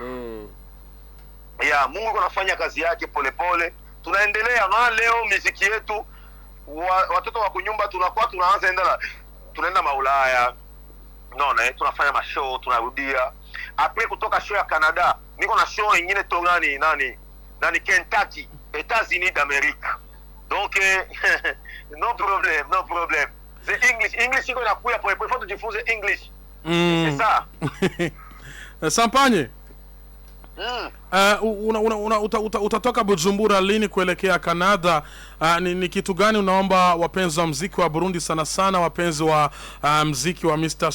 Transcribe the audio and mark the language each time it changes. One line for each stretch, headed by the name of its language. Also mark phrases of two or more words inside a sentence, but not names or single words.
Swahili: Ya Mungu anafanya kazi yake polepole. Tunaendelea na leo muziki yetu, watoto wa kunyumba tunaanza tunaenda maulaya. Unaona, tunafanya mashow, tunarudia. Après kutoka show ya Canada, niko na show nyingine to nani Kentucky, États-Unis d'Amérique.
English: Donc no problem. The English
Swahili: iko inakuya polepole, faut tujifunze English.
French: C'est ça. Champagne.
Swahili: Utatoka Bujumbura lini kuelekea Canada? Ni kitu gani unaomba wapenzi wa muziki wa Burundi, sana sana wapenzi wa muziki wa Mr.